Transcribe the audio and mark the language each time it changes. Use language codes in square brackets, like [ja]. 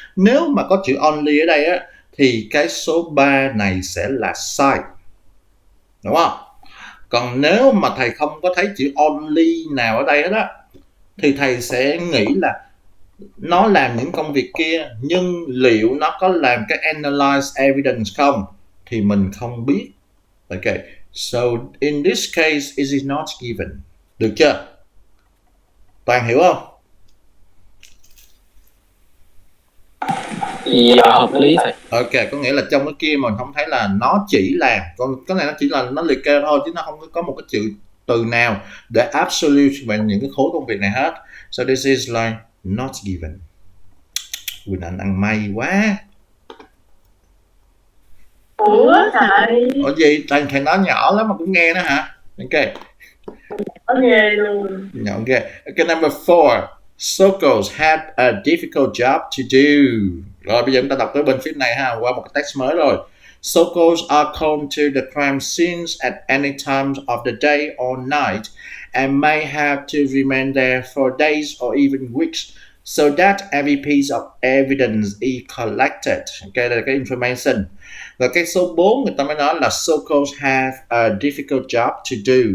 [vi] Nếu mà có chữ only ở đây á thì cái số 3 này sẽ là sai, đúng không? Còn nếu mà thầy không có thấy chữ only nào ở đây hết á thì thầy sẽ nghĩ là nó làm những công việc kia, nhưng liệu nó có làm cái analyze evidence không thì mình không biết. [en] Ok, so in this case it is not given. [vi] Được chưa? Toàn hiểu không? Dạ hợp lý thầy. Ok, có nghĩa là trong cái kia mình không thấy là nó chỉ làm, còn cái này nó chỉ là nó liệt kê thôi chứ nó không có một cái chữ từ nào để absolute về những cái khối công việc này hết. [en] So this is like not given. [vi] Quỳnh Anh ăn may quá. Ủa thầy? Ủa gì? Thầy nói nhỏ lắm mà cũng nghe đó hả? Ok. Có nghe luôn. [en] Ok. Okay, number 4. SOCOs had a difficult job to do. [vi] Rồi bây giờ chúng ta đọc tới bên phía này ha, qua một cái text mới rồi. [en] SOCOs are called to the crime scenes at any time of the day or night and may have to remain there for days or even weeks so that every piece of evidence is collected. [vi] Ok, đây là cái information. Và cái số 4 người ta mới nói là [en] SOCOs have a difficult job to do.